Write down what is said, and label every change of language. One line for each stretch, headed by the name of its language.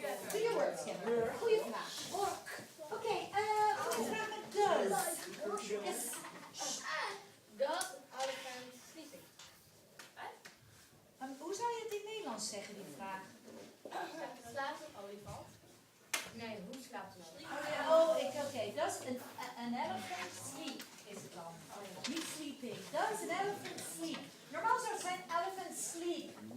Dutch: Goede words kennen. Goeie vraag. Oké, goede vraag met does.
English: Yes. Does elephant sleeping?
Dutch: Hoe zou je het in Nederlands zeggen, die vraag? Slaapt een olifant? Nee, hoe slaapt een olifant? Oké.
English: Does an elephant sleep
Dutch: is het dan? Niet sleeping.
English: Does an elephant sleep?
Dutch: Normaal zou het zijn
English: elephant sleep.